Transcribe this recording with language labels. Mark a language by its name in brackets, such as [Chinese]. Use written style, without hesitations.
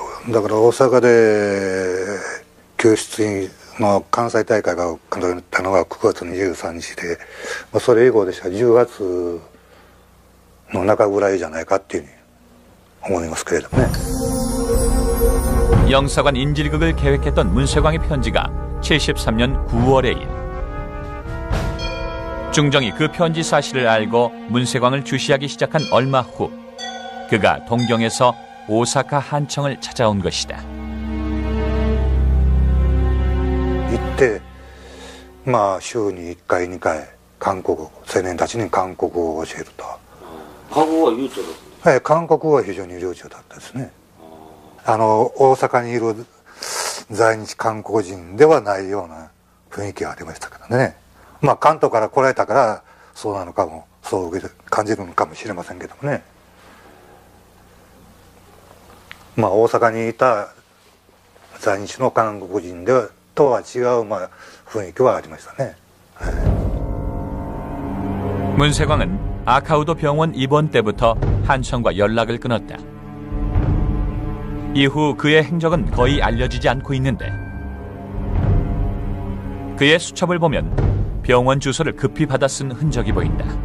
[Japanese] だから大阪で教室の関西大会が行われたのが9月23日で、それ以降でしたら10月の中ぐらいじゃないかっていうふうに思いますけれどもね. [Korean] 영사관 인질극을 계획했던 문세광의 편지가 73년 9월의 일. 중정이 그 편지 사실을 알고 문세광을 주시하기 시작한 얼마 후 그가 동경에서 오사카 한청을 찾아온 것이다. 이때 [Japanese] まあ週に1回2回韓国青年たちに韓国語を教えると。韓国語は流暢ですね。はい、韓国語は非常に流暢だったですね。大阪にいる在日韓国人ではないような雰囲気がありましたからね。まあ関東から来られたからそうなのかも、そう感じるのかもしれませんけどもね。まあ大阪にいた在日の韓国人とは違う雰囲気はありましたね。 [Korean] 문세광은 아카우도 병원 입원 때부터 한청과 연락을 끊었다. 이후 그의 행적은 거의 알려지지 않고 있는데 그의 수첩을 보면 병원 주소를 급히 받아 쓴 흔적이 보인다.